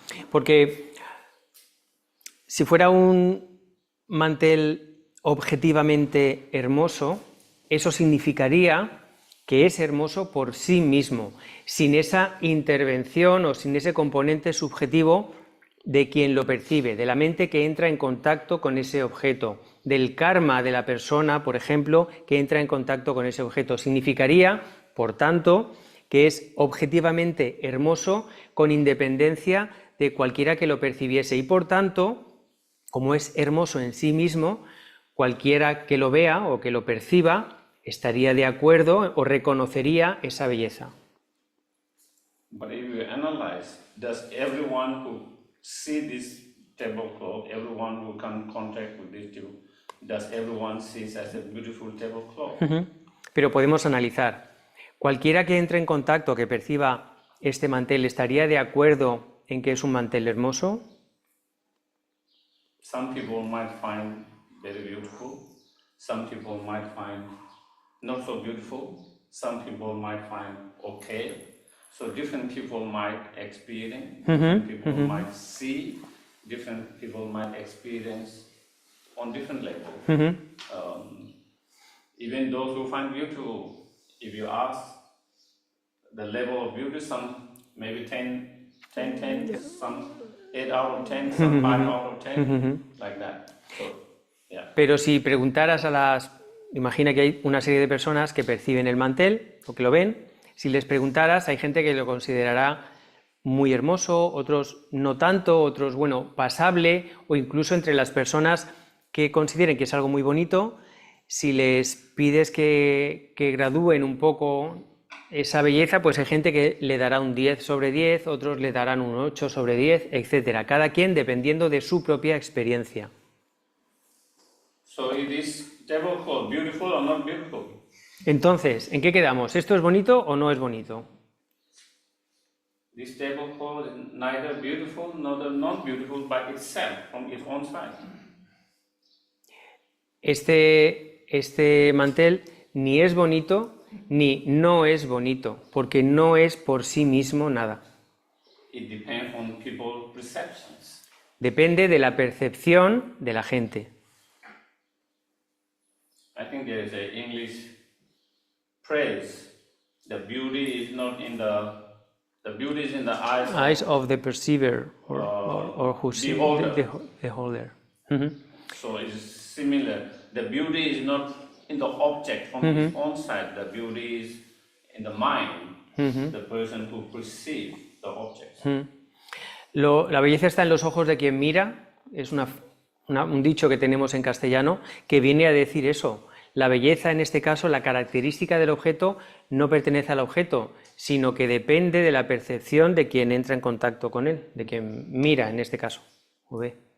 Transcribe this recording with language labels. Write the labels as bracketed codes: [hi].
[es] Porque si fuera un mantel objetivamente hermoso, eso significaría que es hermoso por sí mismo, sin esa intervención o sin ese componente subjetivo de quien lo percibe, de la mente que entra en contacto con ese objeto, del karma de la persona, por ejemplo, que entra en contacto con ese objeto. Significaría, por tanto, que es objetivamente hermoso con independencia de cualquiera que lo percibiese y, por tanto, como es hermoso en sí mismo, cualquiera que lo vea o que lo perciba estaría de acuerdo o reconocería esa belleza. [en] But if you analyze, does everyone who see this tablecloth, everyone who come in contact with this table, does everyone see it as a beautiful tablecloth? [es] Pero podemos analizar. Cualquiera que entre en contacto, que perciba este mantel estaría de acuerdo en que es un mantel hermoso. [en] Some people might find very beautiful. Some people might find not so beautiful. Some people might find okay. So different people might experience, different people might see, different people might experience on different levels. Even those who find beautiful, if you ask the level of beauty, some maybe 10, some 8 out of 10, some 5 out of 10, like that. So, yeah. [es] Pero si preguntaras imagina que hay una serie de personas que perciben el mantel o que lo ven, si les preguntaras, hay gente que lo considerará muy hermoso, otros no tanto, otros, bueno, pasable, o incluso entre las personas que consideren que es algo muy bonito, si les pides que gradúen un poco esa belleza, pues hay gente que le dará un 10 sobre 10, otros le darán un 8 sobre 10, etc. Cada quien dependiendo de su propia experiencia. [en] So is this tablecloth beautiful or not beautiful? [es] Entonces, ¿en qué quedamos? ¿Esto es bonito o no es bonito? [en] This tablecloth is neither beautiful nor not beautiful by itself, from its own side. [es] Este mantel ni es bonito ni no es bonito, porque no es por sí mismo nada. [en] It depends on people's perceptions. [es] Depende de la percepción de la gente. [en] I think there is an English phrase: the beauty is not in the beauty is in the Eyes of the perceiver or who see the holder. So it's similar. The beauty is not in the object from its own side. The beauty is in the mind, the person who perceives the object. [es] La belleza está en los ojos de quien mira. Es un dicho que tenemos en castellano que viene a decir eso. La belleza, en este caso, la característica del objeto no pertenece al objeto, sino que depende de la percepción de quien entra en contacto con él, de quien mira, en este caso, o ve.